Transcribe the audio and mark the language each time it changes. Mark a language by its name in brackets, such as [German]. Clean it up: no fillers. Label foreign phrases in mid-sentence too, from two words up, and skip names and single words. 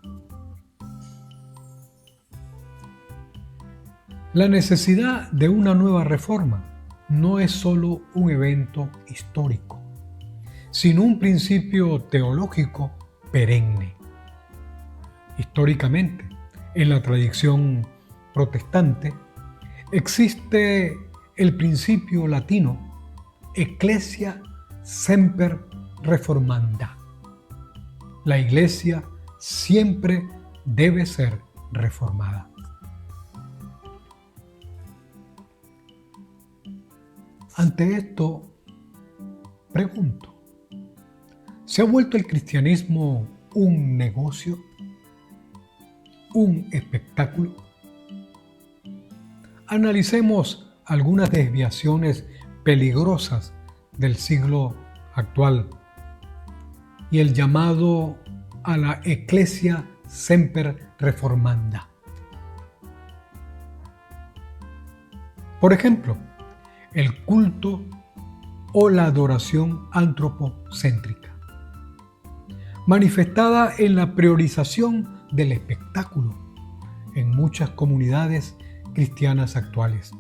[Spanish] La necesidad de una nueva reforma no es solo un evento histórico, sino un principio teológico perenne. Históricamente, en la tradición protestante, existe el principio latino [Latin] Ecclesia semper reformanda. [Spanish] La Iglesia siempre debe ser reformada. Ante esto, pregunto, ¿se ha vuelto el cristianismo un negocio? ¿Un espectáculo? Analicemos algunas desviaciones peligrosas del siglo actual y el llamado a la [Latin] Ecclesia semper reformanda. [Spanish] Por ejemplo, el culto o la adoración antropocéntrica, manifestada en la priorización del espectáculo en muchas comunidades cristianas actuales.